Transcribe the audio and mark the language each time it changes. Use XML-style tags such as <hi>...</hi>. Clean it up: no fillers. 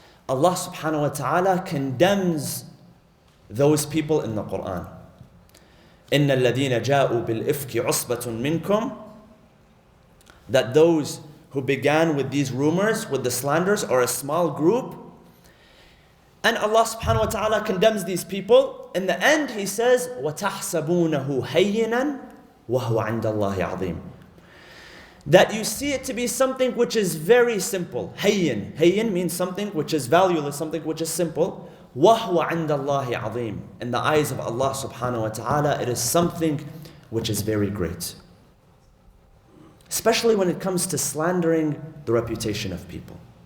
<en>Allah subhanahu wa ta'ala condemns those people in the Quran.</en> <ar>إِنَّ الَّذِينَ جَاءُوا بِالْإِفْكِ عُصْبَةٌ مِّنْكُمْ,</ar> <en>that those who began with these rumors, with the slanders, are a small group. And Allah subhanahu wa ta'ala condemns these people. In the end, He says,</en> <ar>وَتَحْسَبُونَهُ هَيِّنًا وَهُوَ عِنْدَ اللَّهِ عَظِيمٌ.</ar> <en>That you see it to be something which is very simple. Hayyin. Hayyin means something which is valueless, something which is simple.</en> <ar>وَهُوَ عِنْدَ اللَّهِ عَظِيمٌ.</ar> <en>In the eyes of Allah subhanahu wa ta'ala, it is something which is very great. Especially when it comes to slandering the reputation of people.</en>